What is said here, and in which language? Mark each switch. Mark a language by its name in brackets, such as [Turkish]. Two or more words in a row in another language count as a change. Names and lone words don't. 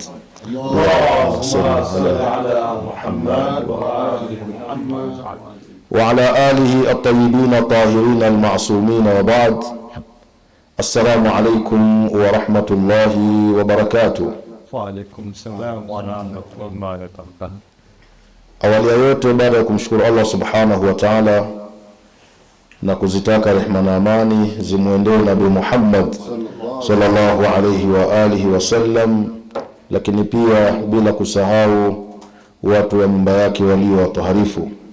[Arabic] اللهم صل على محمد وعلى آله الطيبين الطاهرين المعصومين، وبعد. السلام عليكم ورحمة الله وبركاته. وعليكم السلام ورحمة الله وبركاته. [Swahili] Awali ya yote, baada ya kumshukuru [Arabic] الله سبحانه وتعالى [Swahili] na kuzitaka rehema na amani zimwendee Nabii Muhammad [Arabic] صلى الله عليه وآله وسلم, [Swahili] lakini pia bila kusahau watu wa nyumba yake walio watoharifu.